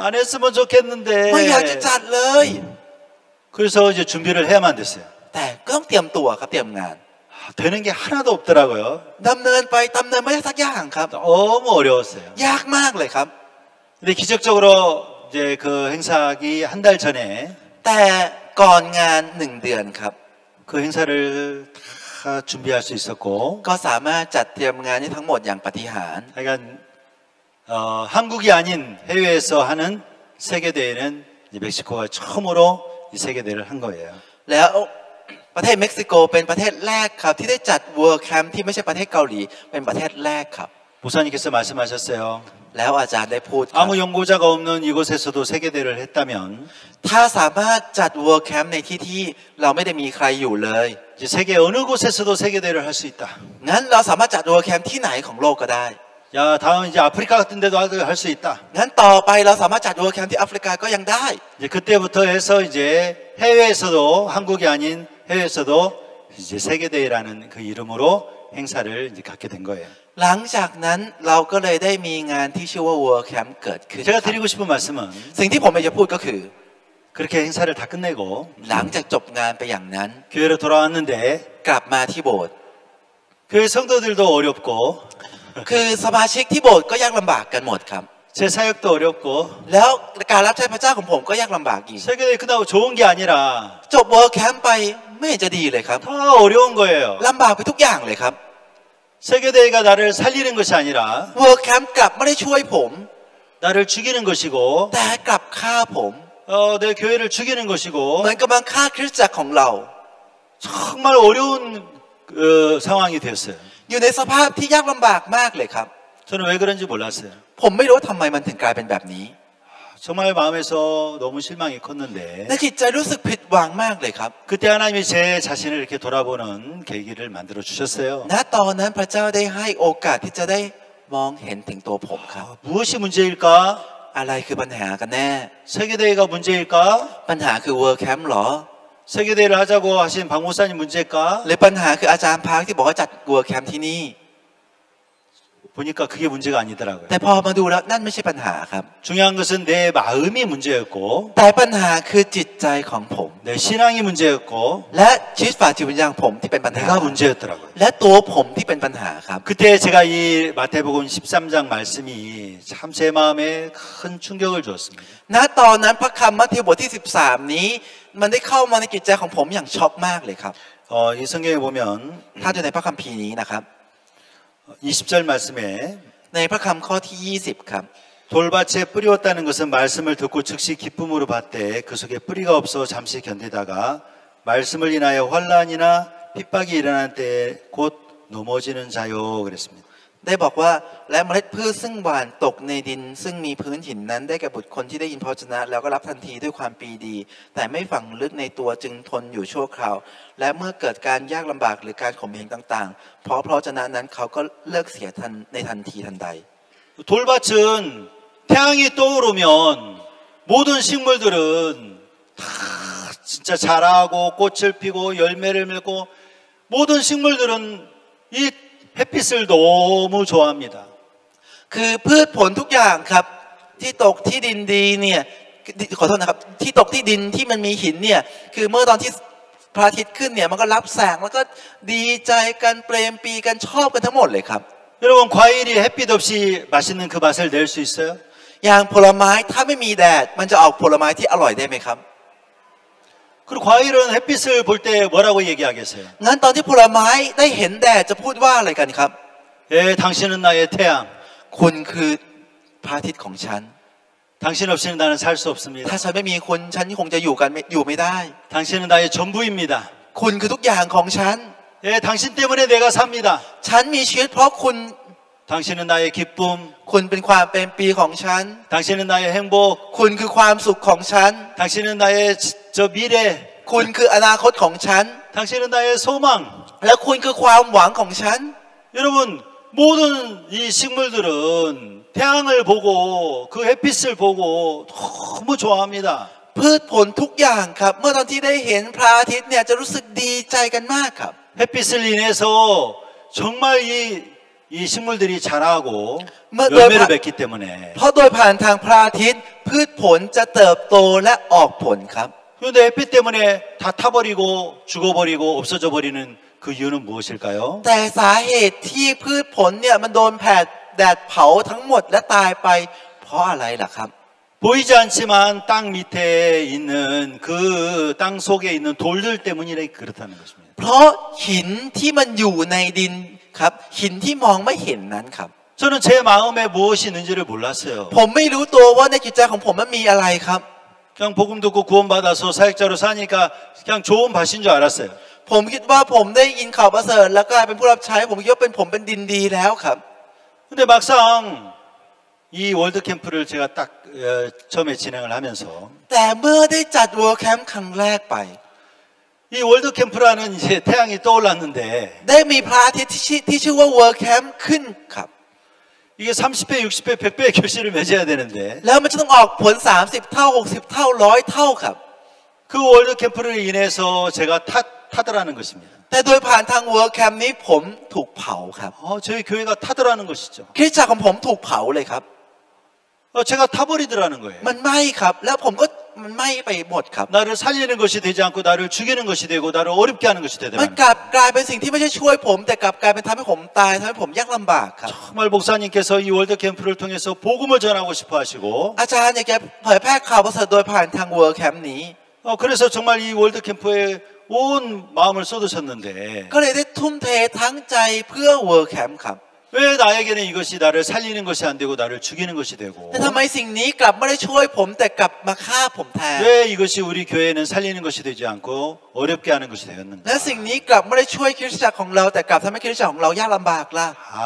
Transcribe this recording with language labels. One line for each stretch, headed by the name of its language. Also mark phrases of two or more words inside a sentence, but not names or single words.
Korean: 안 했으면 좋겠는데
Thai: ไม่อยากจะจัดเลย
Korean: 그래서 이제 준비를 해야만 됐어요.
Thai: แต่ก็ต้องเตรียมตัวครับเตรียมงาน
Korean: 되는 게 하나도 없더라고요.
Thai: ดำเนินไปดำเนินไม่ได้สักอย่างครับ
Korean: 너무 어려웠어요.
Thai: ยากมากเลยครับ
Korean: 근데 기적적으로 이제 그 행사하기 한 달 전에
Thai: แต่ก่อนงาน1 เดือนครับ
Korean: 그 행사를 다 준비할 수 있었고
Thai: ก็สามารถจัดเตรียมงานนี้ทั้งหมดอย่างปาฏิหาริย์
Korean: 하여간 한국이 아닌 해외에서 하는 세계대회는 멕시코가 처음으로 이 세계대회를 한 거예요.
Thai: แล้วประเทศเม็กซิโกเป็นประเทศแรกครับที่ได้จัด World Camp ที่ไม่ใช่ประเทศเกาหลีเป็นประเทศแรกครับ
Korean: 목사님께서 말씀하셨어요.
Thai: แล้วอาจารย์ได้พูดครับ
Korean: 아무 연고자가 없는 이곳에서도 세계대회를 했다면
Thai: ถ้าสามารถจัด World Camp ในที่เราไม่ได้มีใครอยู่เลย
Korean: 이제 세계 어느 곳에서도 세계대회를 할 수 있다.
Thai: งั้นเราสามารถจัด World Camp ที่ไหนของโลกก็ได้
Korean: 야, 다음 이제 아프리카 같은 데도 할 수 있다.
Thai: งั้นต่อไปเราสามารถจัด World Camp ที่แอฟริกาก็ยังได้
Korean: 이제 그때부터 해서 이제 해외에서도 한국이 아닌 해외에서도 이제 세계대회라는 그 이름으로 행사를 이제 갖게 된 거예요.
Thai: หลังจากนั้นเราก็เลยได้มีงานที่ชื่อว่า World Camp เกิดขึ้น
Korean: 제가 드리고 싶은 말씀은
Thai: สิ่งที่ผมอยากจะพูดก็คือ
Korean: 그렇게 행사를 다 끝내고
Thai: หลังจากจบงานไปอย่างนั้น
Korean: 교회로 돌아왔는데
Thai: กลับมาที่โบสถ์
Korean: 교회 성도들도 어렵고
Thai: คือสมาชิกที่โบสถ์ก็ยากลำบากกันหมดครับ
Korean: 제 사역도 어렵고
Thai: แล้วการรับใช้พระเจ้าของผมก็ยากลำบากอีก
Korean: 세계대회 끝나고 좋은 게 아니라
Thai: จบ World Camp ไปไม่เห็นจะดีเลยครับ
Korean: 더 어려운 거예요.
Thai: ลำบากไปทุกอย่างเลยครับ
Korean: 세계대회가 나를 살리는 것이 아니라
Thai: World Camp กลับไม่ได้ช่วยผม
Korean: 나를 죽이는 것이고
Thai: แต่กลับฆ่าผม
Korean: 내 교회를 죽이는 것이고
Thai: เหมือนกำลังฆ่าคริสตจักรของเรา
Korean: 정말 어려운 상황이 됐어요.
Thai: อยู่ในสภาพที่ยากลำบากมากเลยครับ
Korean: 저는 왜 그런지 몰랐어요.
Thai: ผมไม่รู้ทำไมมันถึงกลายเป็นแบบนี้
Korean: 정말 마음에서 너무 실망이 컸는데
Thai: ในจิตใจรู้สึกผิดหวังมากเลยครับ
Korean: 그때 하나님이 제 자신을 이렇게 돌아보는 계기를 만들어 주셨어요.
Thai: ณตอนนั้นพระเจ้าได้ให้โอกาสที่จะได้มองเห็นถึงตัวผมครับ
Korean: 무엇이 문제일까?
Thai: อะไรคือปัญหากันแน่
Korean: 세계대회가 문제일까?
Thai: ปัญหาคือ World Camp หรอ
Korean: 세계대회를 하자고 하신 박 목사님 문제일까?
Thai: หรือปัญหาคืออาจารย์พาร์คที่บอกว่าจัด World Camp ที่นี่
Korean: 보니까 그게 문제가 아니더라고요.
Thai: แต่พอมาดูแล้วนั่นไม่ใช่ปัญหาครับ
Korean: 중요한 것은 내 마음이 문제였고
Thai: แต่ปัญหาคือจิตใจของผม
Korean: 내 신앙이 문제였고
Thai: และชีวิตฝ่ายจิตวิญญาณของผมที่เป็นปัญหา
Korean: 내가 문제였더라고요.
Thai: และตัวผมที่เป็นปัญหาครับ
Korean: 그때 제가 이 마태복음 13장 말씀이 참 제 마음에 큰 충격을 주었습니다.
Thai: ณตอนนั้นพระคำมัทธิวบทที่13นี้มันได้เข้ามาในจิตใจของผมอย่างช็อกมากเลยครับ
Korean: 이 성경에 보면
Thai: ถ้าดูในพระคัมภีร์นี้นะครับ
Korean: 20절 말씀에
Thai: ในพระคำข้อที่20ครับ
Korean: 돌밭에 뿌리웠다는 것은 말씀을 듣고 즉시 기쁨으로 받되 그 속에 뿌리가 없어 잠시 견디다가 말씀을 인하여 환난이나 핍박이 일어날 때 곧 넘어지는 자요 그랬습니다.
Thai: ได้บอกว่าและเมล็ดพืชซึ่งหว่านตกในดินซึ่งมีพื้นหินนั้นได้แก่บุตรคนที่ได้ยินพระวจนะแล้วก็รับทันทีด้วยความปรีดีแต่ไม่ฝังลึกในตัวจึงทนอยู่ชั่วคราวและเมื่อเกิดการยากลำบากหรือการข่มเหงต่างๆเพราะพระวจนะนั้นเขาก็เลิกเสียในทันทีทันใด
Korean: 돌밭은 태양이 떠오르면 모든 식물들은 다 진짜 자라고 꽃을 피고 열매를 맺고 모든 식물들은 이 햇빛을 너무 좋아합니다.
Thai: คือพืชผลทุกอย่างครับที่ตกที่ดินดีเนี่ยขอโทษนะครับที่ตกที่ดินที่มันมีหินเนี่ยคือเมื่อตอนที่พระอาทิตย์ขึ้นเนี่ยมันก็รับแสงแล้วก็ดีใจกันเปรมปรีกันชอบกันทั้งหมดเลยครับ
Korean: 여러분 과일이 햇빛 없이 맛있는 그 맛을 낼 수 있어요?
Thai: อย่างผลไม้ถ้าไม่มีแดดมันจะออกผลไม้ที่อร่อยได้ไหมครับ
Korean: 그리고 과일은 햇빛을 볼 때 뭐라고 얘기하겠어요?
Thai: งั้นตอนที่ผลไม้ได้เห็นแดดจะพูดว่าอะไรกันครับ
Korean: 예, 당신은 나의 태양.
Thai: คุณคือพระอาทิตย์ของฉัน
Korean: 당신 없이는 나는 살 수 없습니다.
Thai: ถ้าฉันไม่มีคุณฉันคงจะอยู่ไม่ได้
Korean: 당신은 나의 전부입니다.
Thai: คุณคือทุกอย่างของฉัน
Korean: 예, 당신 때문에 내가 삽니다.
Thai: ฉันมีชีวิตเพราะคุณ
Korean: 당신은 나의 기쁨.
Thai: คุณเป็นความเป็นปีของฉัน
Korean: 당신은 나의 행복.
Thai: คุณคือความสุขของฉัน
Korean: 당신은 나의 저 미래.
Thai: คุณคืออนาคตของฉัน
Korean: 당신은 나의 소망.
Thai: และคุณคือความหวังของฉัน
Korean: 여러분 모든 이 식물들은 태양을 보고 그 햇빛을 보고 너무 좋아합니다.
Thai: พืชผลทุกอย่างครับเมื่อตอนที่ได้เห็นพระอาทิตย์เนี่ยจะรู้สึกดีใจกันมากครับ
Korean: 햇빛을 인해서 정말 이 식물들이 자라고 뭐, 열매를 맺기 때문에
Thai: เพราะโดยผ่านทางพระอาทิตย์พืชผลจะเติบโตและออกผลครับ
Korean: 그런데 햇빛 때문에 다 타버리고 죽어버리고 없어져 버리는 그 이유는 무엇일까요?
Thai: แต่สาเหตุที่พืชผลเนี่ยมันโดนแดดเผาทั้งหมดและตายไปเพราะอะไรล่ะครับ
Korean: 보이지 않지만 땅 밑에 있는 그 땅 속에 있는 돌들 때문이라 그렇다는 것입니다.
Thai: เพราะหินที่มันอยู่ในดินครับหินที่มองไม่เห็นนั้นครับ
Korean: 저는 제 마음에 무엇이 있는지를 몰랐어요.
Thai: ผมไม่รู้ตัวว่าในจิตใจของผมมันมีอะไรครับ
Korean: 그냥 복음 듣고 구원받아서 사역자로 사니까 그냥 좋은 밭인 줄 알았어요.
Thai: ผมคิดว่าผมได้ยินข่าวประเสริฐแล้วกลายเป็นผู้รับใช้ผมคิดว่าผมเป็นดินดีแล้วครับ
Korean: 근데 막상 이 월드 캠프를 제가 딱 처음에 진행을 하면서
Thai: แต่เมื่อได้จัด World Camp ครั้งแรกไป
Korean: 이 월드 캠프라는 이제 태양이 떠올랐는데
Thai: ได้มีพระอาทิตย์ที่ชื่อว่า World Camp ขึ้นครับ
Korean: 이게 30배, 60배, 100배의 결실을 맺어야 되는데
Thai: แล้วมันจะต้องออกผล30 เท่า 60 เท่า 100 เท่าครับ
Korean: 그 월드 캠프를 인해서 제가 타더라는 것입니다.
Thai: แต่โดยผ่านทาง World Camp นี้ผมถูกเผาครับ
Korean: 저희 교회가 타더라는 것이죠.
Thai: คริสตจักรของผมถูกเผาเลยครับ
Korean: 제가 타버리더라는 거예요.
Thai: มันไหม้ครับแล้วผมก็มันไหม้ไปหมดครับ
Korean: 나를 살리는 것이 되지 않고 나를 죽이는 것이 되고 나를 어렵게 하는 것이
Thai: มัน
Korean: 되더라는
Thai: กลับกลายเป็นสิ่งที่ไม่ใช่ช่วยผมแต่กลับกลายเป็นทำให้ผมตายทำให้ผมยากลำบากครับ
Korean: 정말 목사님께서 이 월드 캠프를 통해서 복음을 전하고 싶어 하시고
Thai: อาจารย์อยากจะเผยแพร่ข่าวประเสริฐโดยผ่านทาง World Camp นี้
Korean: 그래서 정말 이 월드 캠프에 온 마음을 쏟으셨는데
Thai: ก็เลยได้ทุ่มเททั้งใจเพื่อ World Camp ครับ
Korean: 왜 나에게는 이것이 나를 살리는 것이 안 되고 나를 죽이는 것이 되고
Thai: แต่ทำไมสิ่งนี้กลับไม่ได้ช่วยผมแต่กลับมาฆ่าผมแทน
Korean: 왜 이것이 우리 교회는 살리는 것이 되지 않고 어렵게 하는 것이 되었는가
Thai: และสิ่งนี้กลับไม่ได้ช่วยคริสตจักรของเราแต่กลับทำให้คริสตจักรของเรายากลำบากล่ะ